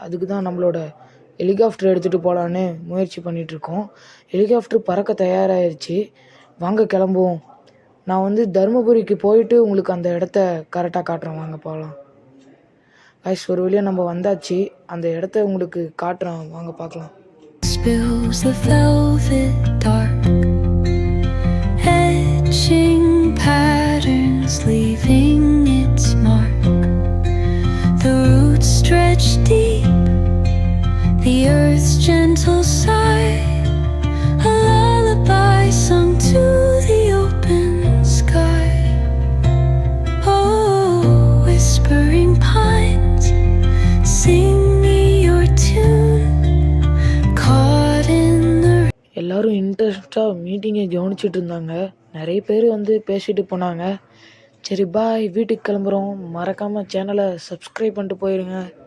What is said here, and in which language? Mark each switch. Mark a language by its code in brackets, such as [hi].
[ta] அதுக்கு தான் நம்மளோட ஹெலிகாப்டர் எடுத்துகிட்டு போகலான்னு முயற்சி பண்ணிகிட்ருக்கோம். ஹெலிகாப்டர் பறக்க தயாராகிருச்சு, வாங்க கிளம்புவோம். நான் தருமபுரிக்கு போயிட்டு உங்களுக்கு அந்த இடத்த கரெக்டாக காட்டுறேன், வாங்க போகலாம். கைஸ், ஒரு வழியாக நம்ம வந்தாச்சு, அந்த இடத்த உங்களுக்கு காட்டுறேன், வாங்க பார்க்கலாம். [en] Spills the velvet dark, etching patterns, leaving its mark. The roots stretch deep, the earth's gentle sigh, a lullaby sung to the open sky. Oh, whispering pines, sing me your tune, caught in the... [ta] எல்லாரும் இன்ட்ரெஸ்டாக மீட்டிங்கை கவனிச்சிட்டு இருந்தாங்க. நிறைய பேர் பேசிட்டு போனாங்க. சரி பாய், வீட்டுக்கு கிளம்புறோம். மறக்காமல் சேனலை சப்ஸ்கிரைப் பண்ணிட்டு போயிடுங்க.